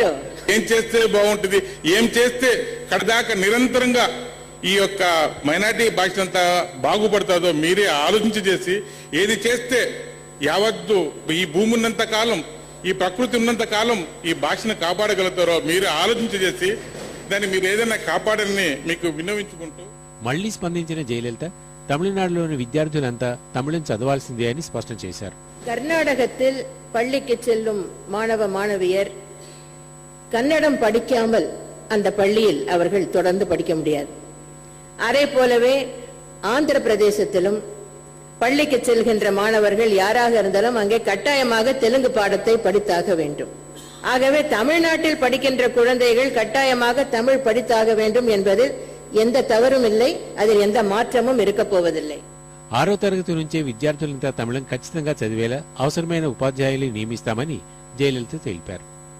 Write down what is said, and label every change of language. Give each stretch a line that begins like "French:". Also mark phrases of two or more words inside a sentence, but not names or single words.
Telugu: ఏం చేస్తే బాగుంటుంది, ఏం చేస్తే కడదాకా నిరంతరంగా ఈ యొక్క మైనార్టీ భాషలంతా బాగుపడుతుందో మీరే ఆలోచించి చేసి ఏది చేస్తే యావత్తు ఈ భూమి ఉన్నంత కాలం, ఈ ప్రకృతి ఉన్నంత కాలం ఈ భాషను కాపాడగలుగుతారో మీరే ఆలోచించి చేసి దాన్ని మీరు ఏదైనా కాపాడని మీకు విన్నవించుకుంటూ మళ్లీ స్పందించిన జయలలిత తమిళనాడులోని విద్యార్థులంతా తమిళం చదవాల్సిందే అని స్పష్టం చేశారు.
Tamil: கர்நாடகத்தில் பள்ளிக்கு செல்லும் மாணவ மாணவியர் கன்னடம் படிக்காமல் அந்த பள்ளியில் அவர்கள் தொடர்ந்து படிக்க முடியாது. அதே போலவே ஆந்திர பிரதேசத்திலும் பள்ளிக்கு செல்கின்ற மாணவர்கள் யாராக இருந்தாலும் அங்கே கட்டாயமாக தெலுங்கு பாடத்தை படித்தாக வேண்டும். ஆகவே தமிழ்நாட்டில் படிக்கின்ற குழந்தைகள் கட்டாயமாக தமிழ் படித்தாக வேண்டும் என்பதில் எந்த தவறும் இல்லை, அதில் எந்த மாற்றமும் இருக்க போவதில்லை.
Telugu: 6వ తరగతి నుంచే విద్యార్థులంతా తమిళం ఖచ్చితంగా చదివేలా అవసరమైన ఉపాధ్యాయులు నియమిస్తామని జయలలిత తెలిపారు.